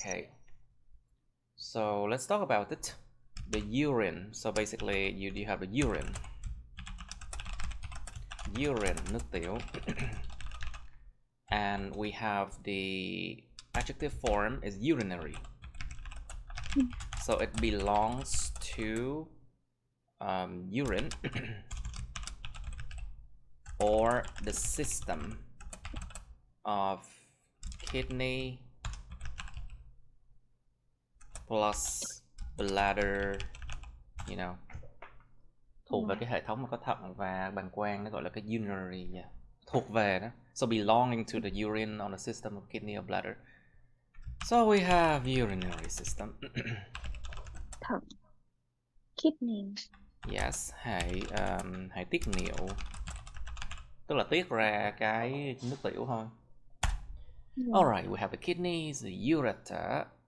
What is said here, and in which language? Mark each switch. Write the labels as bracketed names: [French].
[English] Okay, so let's talk about it. The urine. So basically, you have the urine, nước tiểu, and we have the adjective form is urinary. So it belongs to urine or the system of kidney plus bladder, you know, [Vietnamese] thuộc về cái hệ thống mà có thận và bàng quang, nó gọi là cái urinary, [English] yeah. [Vietnamese] Thuộc về đó. [English] So belonging to the urine on the system of kidney or bladder. So we have urinary system. [Vietnamese] Thận. Kidney. Yes, hệ tiết niệu, tức là tiết ra cái nước tiểu thôi. [English] Alright, we have the kidneys, the ureter.